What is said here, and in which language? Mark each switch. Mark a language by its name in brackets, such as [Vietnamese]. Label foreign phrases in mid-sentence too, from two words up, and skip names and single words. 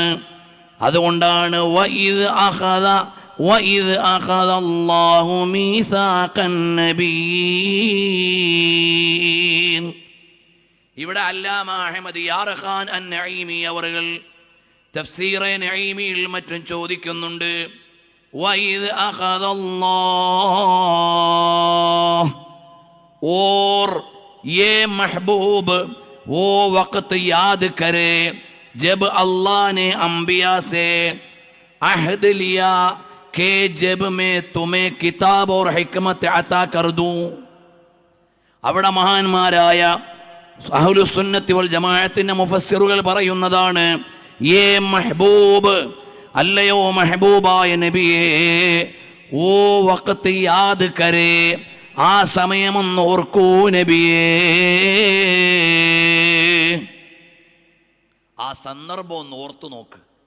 [Malayalam] അതുകൊണ്ടാണ് [Arabic] وإذ أخذ الله ميثاق النبيين. [Malayalam] ഇവിടെ അല്ലാമ അഹ്മദ് യാർ ഖാൻ അൻ-നഈമി അവர்கள் തഫ്സീറെ നഈമിയിൽ മറ്റും ചോദിക്കുന്നുണ്ട്, [Arabic] وإذ أخذ الله [Urdu] اور یہ محبوب وہ وقت یاد کرے جب اللہ نے انبیا سے عہد لیا کہ جب میں تمہیں کتاب اور حکمت عطا کر دوں. [Malayalam] അവിടെ മഹാന്മാരായ അഹ്ലുസുന്നത്തി വൽ ജമാഅത്തിന്റെ മുഫസ്സിറുകൾ പറയുന്നതാണ്, [Urdu] یہ محبوب, [Malayalam] അല്ലയോ മെഹബൂബായ നബിയേ, [Urdu] وہ وقت یاد کرے, [Malayalam] ആ സമയമൊന്ന് ഓർക്കൂ നബിയേ, ആ സന്ദർഭം ഒന്ന് ഓർത്തു നോക്ക്.